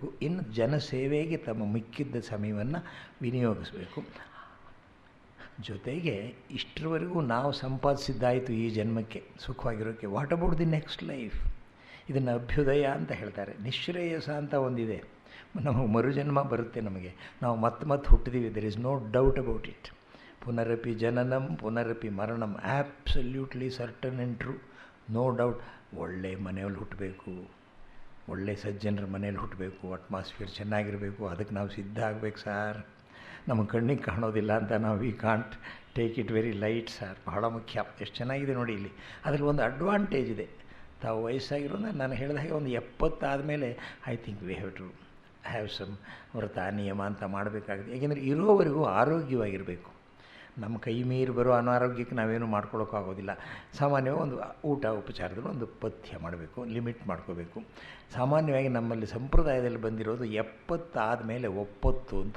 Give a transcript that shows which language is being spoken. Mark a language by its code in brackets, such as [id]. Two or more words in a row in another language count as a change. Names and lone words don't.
[kn] ಇನ್ನು ಜನಸೇವೆಗೆ ತಮ್ಮ ಮಿಕ್ಕಿದ್ದ ಸಮಯವನ್ನು ವಿನಿಯೋಗಿಸಬೇಕು. ಜೊತೆಗೆ ಇಷ್ಟರವರೆಗೂ ನಾವು ಸಂಪಾದಿಸಿದ್ದಾಯಿತು ಈ ಜನ್ಮಕ್ಕೆ ಸುಖವಾಗಿರೋಕ್ಕೆ. [en] What about the next life? [kn] ಇದನ್ನು ಅಭ್ಯುದಯ ಅಂತ ಹೇಳ್ತಾರೆ. ನಿಶ್ರೇಯಸ ಅಂತ ಒಂದಿದೆ. ನಮಗೆ ಮರುಜನ್ಮ ಬರುತ್ತೆ. ನಮಗೆ ನಾವು ಮತ್ತೆ ಹುಟ್ಟಿದೀವಿ. [en] There is no doubt about it. [sa] ಪುನರಪಿ ಜನನಂ ಪುನರಪಿ ಮರಣಂ, [en] Absolutely certain and true, no doubt. [kn] ಒಳ್ಳೆಯ ಮನೆಯಲ್ಲಿ ಹುಟ್ಟಬೇಕು, ಒಳ್ಳೆಯ ಸಜ್ಜನರ ಮನೇಲಿ ಹುಟ್ಟಬೇಕು, ಅಟ್ಮಾಸ್ಫಿಯರ್ ಚೆನ್ನಾಗಿರಬೇಕು. ಅದಕ್ಕೆ ನಾವು ಸಿದ್ಧ ಆಗಬೇಕು ಸಾರ್. ನಮ್ಮ ಕಣ್ಣಿಗೆ ಕಾಣೋದಿಲ್ಲ ಅಂತ ನಾವು [en] we can't take it very light [kn] ಸಾರ್. ಬಹಳ ಮುಖ್ಯ. ಎಷ್ಟು ಚೆನ್ನಾಗಿದೆ ನೋಡಿ ಇಲ್ಲಿ. ಅದರಲ್ಲಿ ಒಂದು ಅಡ್ವಾಂಟೇಜ್ ಇದೆ. ತಾವು ವಯಸ್ಸಾಗಿರೋದು ನಾನು ಹೇಳಿದ ಹಾಗೆ ಒಂದು 70 ಆದಮೇಲೆ [en] I think we have to have some [kn] ವ್ರತ ನಿಯಮ ಅಂತ ಮಾಡಬೇಕಾಗುತ್ತೆ. ಏಕೆಂದರೆ ಇರೋವರೆಗೂ ಆರೋಗ್ಯವಾಗಿರಬೇಕು. ನಮ್ಮ ಕೈ ಮೀರಿ ಬರೋ ಅನಾರೋಗ್ಯಕ್ಕೆ ನಾವೇನು ಮಾಡ್ಕೊಳ್ಳೋಕ್ಕಾಗೋದಿಲ್ಲ. ಸಾಮಾನ್ಯವಾಗಿ ಒಂದು ಊಟ ಉಪಚಾರದಲ್ಲಿ ಒಂದು ಪಥ್ಯ ಮಾಡಬೇಕು, ಲಿಮಿಟ್ ಮಾಡ್ಕೋಬೇಕು. ಸಾಮಾನ್ಯವಾಗಿ ನಮ್ಮಲ್ಲಿ ಸಂಪ್ರದಾಯದಲ್ಲಿ ಬಂದಿರೋದು 70 ಆದಮೇಲೆ ಒಪ್ಪತ್ತು ಅಂತ.